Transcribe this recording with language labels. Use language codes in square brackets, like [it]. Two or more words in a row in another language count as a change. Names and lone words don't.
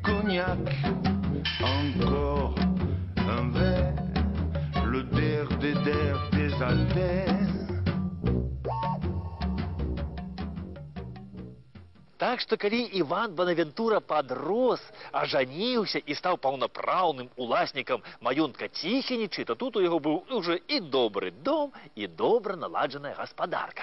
[fr] cognac, encore un verre, le der des altères. [be] Так што калі Іван Банавентура падрос, ажаніўся і стаў паўнапраўным уласнікам маёнтка Ціхінічы, то тут у яго быў уже і добры дом, і добра наладжаная гаспадарка.